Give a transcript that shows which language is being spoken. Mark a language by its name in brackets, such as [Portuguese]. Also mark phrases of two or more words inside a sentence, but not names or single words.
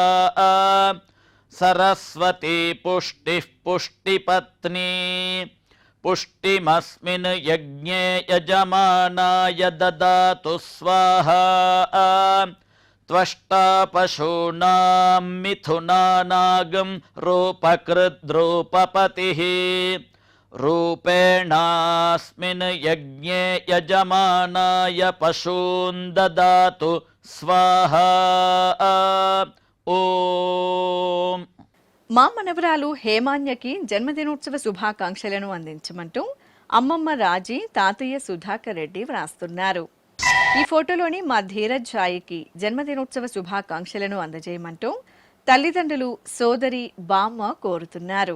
[Sanskrit] सरस्वती पुष्टिः पुष्टिपत्नी पुष्टिमस्मिन् यज्ञे यजमानाय ददातु स्वाहा त्वष्टा पशूनां मिथुनानागं रूपकृद्रूपपतिः रूपेणास्मिन् यज्ञे यजमानाय पशून् ददातु स्वाहा ఓం. [Telugu] మా మనవరాలు హేమాన్యకి జన్మదినోత్సవ శుభాకాంక్షలను అందించమంటూ అమ్మమ్మ రాజీ తాతయ్య సుధాకర్ రెడ్డి వ్రాస్తున్నారు. ఈ ఫోటోలోని మా ధీరజ్ జాయికి జన్మదినోత్సవ శుభాకాంక్షలను అందజేయమంటూ తల్లిదండ్రులు సోదరి బామ్మ కోరుతున్నారు.